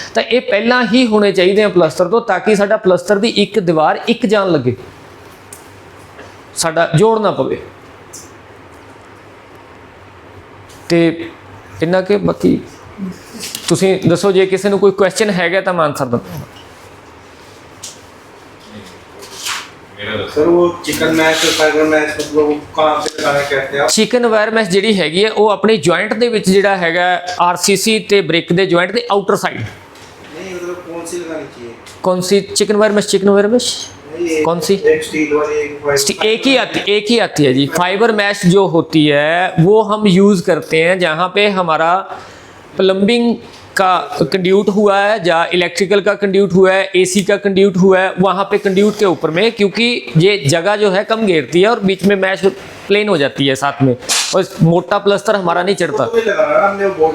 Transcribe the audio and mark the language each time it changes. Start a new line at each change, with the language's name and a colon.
Punjabi: ਤਾਂ ਇਹ ਪਹਿਲਾਂ ਹੀ ਹੋਣੇ ਚਾਹੀਦੇ ਆ ਪਲਸਤਰ ਤੋਂ, ਤਾਂ ਕਿ ਸਾਡਾ ਪਲਸਤਰ ਦੀ ਇੱਕ ਦੀਵਾਰ ਇੱਕ ਜਾਨ ਲੱਗੇ, ਸਾਡਾ ਜੋੜ ਨਾ ਪਵੇ। ਤੇ ਇੰਨਾ ਕਿ ਬਾਕੀ ਤੁਸੀਂ ਦੱਸੋ, ਜੇ ਕਿਸੇ ਨੂੰ ਕੋਈ ਕੁਐਸਚਨ ਹੈਗਾ ਤਾਂ ਮੈਂ ਆਨਸਰ ਦਵਾਂਗਾ।
Hindi: सर वो चिकन मैश और फाइबर मैश मतलब कहाँ पे लगाना कहते हैं आप?
Punjabi: चिकन वायर मैश ਜਿਹੜੀ ਹੈਗੀ ਹੈ ਉਹ ਆਪਣੀ ਜੁਆਇੰਟ ਦੇ ਵਿੱਚ ਜਿਹੜਾ ਹੈਗਾ ਆਰਸੀਸੀ ਤੇ ਬ੍ਰਿਕ ਦੇ ਜੁਆਇੰਟ ਦੇ ਆਊਟਰ ਸਾਈਡ।
Hindi: नहीं मतलब कौन सी लगानी चाहिए? कौन सी चिकन वायर मैश नहीं, कौन सी? एक स्टील वाली एक ही आती है जी। फाइबर मैश जो होती है वो हम यूज़ करते हैं जहाँ पे हमारा प्लम्बिंग का कंड्यूट हुआ है, या इलेक्ट्रिकल का कंड्यूट हुआ है, एसी का कंड्यूट हुआ है, वहाँ पे कंड्यूट के ऊपर में, क्योंकि ये जगह जो है कम घेरती है और बीच में मैश प्लेन हो जाती है साथ में, और मोटा प्लस्तर हमारा नहीं चढ़ता।